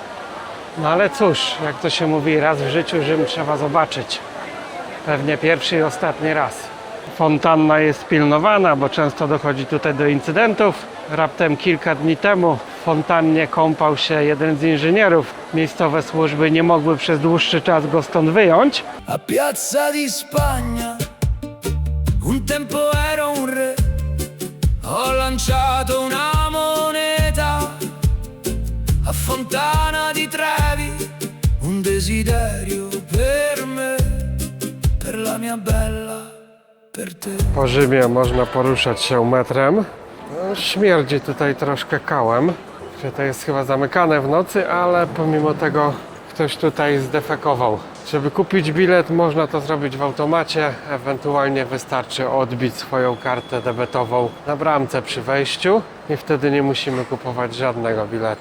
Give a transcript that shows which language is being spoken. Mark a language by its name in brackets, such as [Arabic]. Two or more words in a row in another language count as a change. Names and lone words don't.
[Polish] No ale cóż, jak to się mówi, raz w życiu Rzym trzeba zobaczyć. Pewnie pierwszy i ostatni raz. Fontanna jest pilnowana, bo często dochodzi tutaj do incydentów. Raptem kilka dni temu w fontannie kąpał się jeden z inżynierów. Miejscowe służby nie mogły przez dłuższy czas go stąd wyjąć. [Italian] A Piazza di Spagna un tempo ero un re, ho lanciato una moneta a Fontana di Trevi, un desiderio per me, per la mia bella, per te. [Polish] Po Rzymie można poruszać się metrem. No, śmierdzi tutaj troszkę kałem, że to jest chyba zamykane w nocy, ale pomimo tego ktoś tutaj zdefekował. Żeby kupić bilet, można to zrobić w automacie, ewentualnie wystarczy odbić swoją kartę debetową na bramce przy wejściu i wtedy nie musimy kupować żadnego biletu.